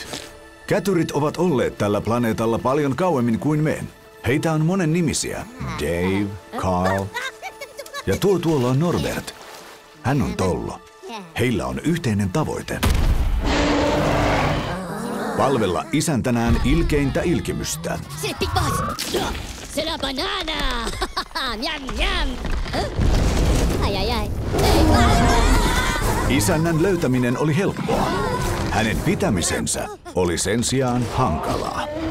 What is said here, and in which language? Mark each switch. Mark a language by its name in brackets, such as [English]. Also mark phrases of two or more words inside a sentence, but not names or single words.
[Finnish] Kätyrit ovat olleet tällä planeetalla paljon kauemmin kuin me. Heitä on monen nimisiä. Dave, Carl ja tuolla on Norbert. Hän on Tollo. Heillä on yhteinen tavoite. Palvella isäntänään ilkeintä ilkimystä. [French] C'est Big Boss! C'est la banana! Miam, miam! Ai, ai, ai. [Finnish] Isännän löytäminen oli helppoa. Hänen pitämisensä oli sen sijaan hankalaa.